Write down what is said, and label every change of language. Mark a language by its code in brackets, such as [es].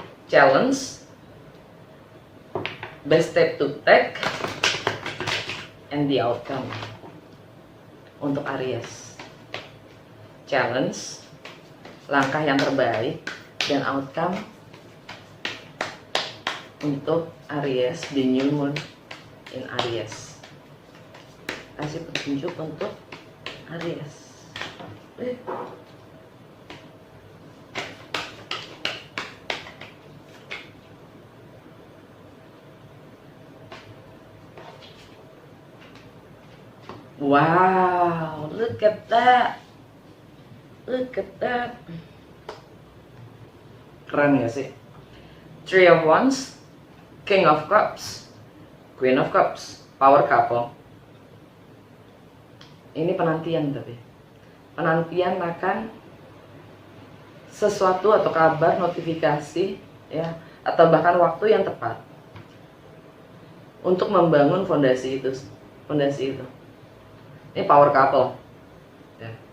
[en] Challenge, best step to take, and the outcome. [id] Untuk Aries, challenge, langkah yang terbaik, dan outcome untuk Aries di New Moon in Aries. Kasih petunjuk untuk Aries. [en] Wow, look at that. Look at that. [id] Keren gak sih? [en] Three of Wands, King of Cups, Queen of Cups, Power Couple. [id] Ini penantian tapi. Penantian akan sesuatu atau kabar, notifikasi ya, atau bahkan waktu yang tepat untuk membangun fondasi itu. Ini power couple ya.